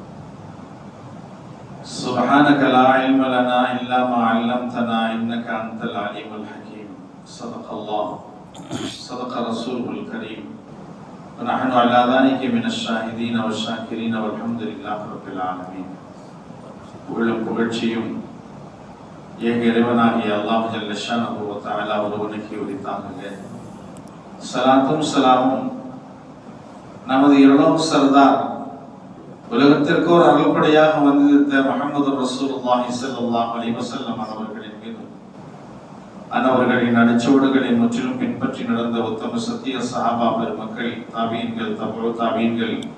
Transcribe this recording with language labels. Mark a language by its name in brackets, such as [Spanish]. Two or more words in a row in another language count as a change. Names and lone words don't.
[Arabic] سبحانك لا علم لنا إلا ما علمتنا إنك أنت العليم الحكيم. صدق الله صدق رسوله الكريم ونحن على ذلك من الشاهدين والشاكرين والحمد لله رب العالمين. [Tamil] புகழும் புகழ்ச்சியும் எங்க இறைவனாகிய அல்லாஹ் [Arabic] جل شأنه وتعالى [Tamil] ஒருவனுக்கு உரித்தாகுக. ஸலாத்தும் ஸலாமும் நமது இரண்டாம் சர்தார், உலகத்திற்கு ஒரு அருள்படையாக வந்திருந்த முஹம்மது [Arabic] رسول الله صلى الله عليه وسلم [Tamil] அவர்களின் மீதும் அவர்களின் அடிச்சுவடுகளை முற்றிலும் பின்பற்றி நடந்த உத்தம சத்திய சஹாபா பெருமக்கள், தாபீன்கள், தபு தாபீன்கள்,